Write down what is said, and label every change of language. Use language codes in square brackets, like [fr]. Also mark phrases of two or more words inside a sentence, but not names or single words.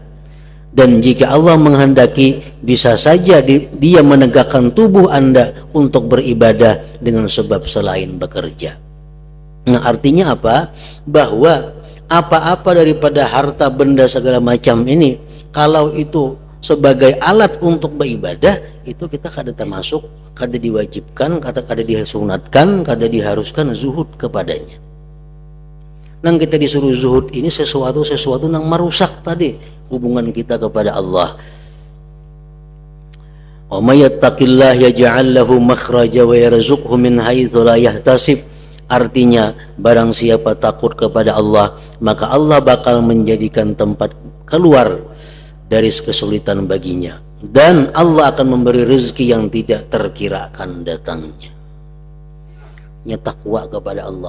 [id] Dan jika Allah menghendaki, bisa saja Dia menegakkan tubuh Anda untuk beribadah dengan sebab selain bekerja. Nah, artinya apa? Bahwa apa-apa daripada harta benda segala macam ini, kalau itu sebagai alat untuk beribadah, itu kita kada termasuk, kada diwajibkan, kada disunatkan, kada diharuskan zuhud kepadanya. [bjn] Nang kita disuruh zuhud ini sesuatu nang merusak tadi hubungan kita kepada Allah. [ar] ومن يتق الله يجعل له مخرجا ويرزقه من حيث لا يحتسب. [id] Artinya, barang siapa takut kepada Allah, maka Allah bakal menjadikan tempat keluar dari kesulitan baginya, dan Allah akan memberi rezeki yang tidak terkirakan datangnya. Takwa kepada Allah.